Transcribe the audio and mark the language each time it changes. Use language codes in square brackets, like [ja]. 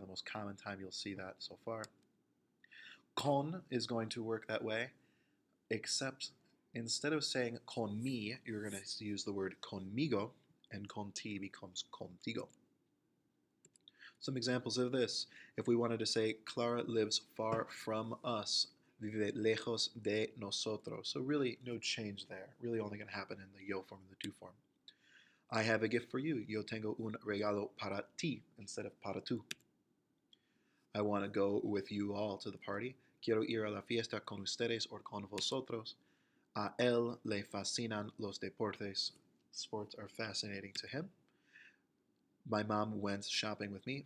[en] The most common time you'll see that so far. Con is going to work that way, except instead of saying con mi, you're going to use the word conmigo, and con ti becomes contigo. Some examples of this. If we wanted to say Clara lives far from us, [es] vive lejos de nosotros. [en] So really no change there. Really only going to happen in the yo form and the tu form. I have a gift for you. [es] Yo tengo un regalo para ti [en] instead of [es] para tú. [en] I want to go with you all to the party. [es] Quiero ir a la fiesta con ustedes or con vosotros. A él le fascinan los deportes. [en] Sports are fascinating to him. My mom went shopping with me.